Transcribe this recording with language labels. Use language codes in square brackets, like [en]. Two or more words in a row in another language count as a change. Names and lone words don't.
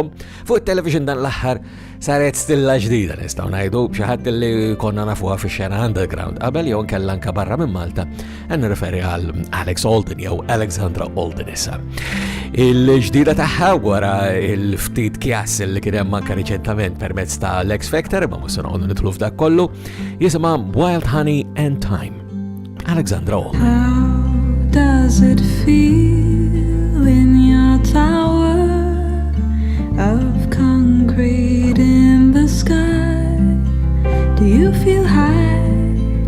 [mt] Fuq it-television dan l-aħħar saret stilla ġdida nistgħu ngħidu b'xi ħadd li konna nafuha fix-xena underground qabel jew nkella anke barra minn Malta nirreferi għal Alex Alden jew Alexandra Alden issa. Il-ġdida tagħha wara il-ftit kjas li kien hemm anke riċentament permezz ta' l-X Factor imma mhux se noqogħdu nidħlu f'dak kollu jisimha Wild Honey and Time. Alexandra Alden. [en] Does it feel in your tower of concrete in the sky? Do you feel high?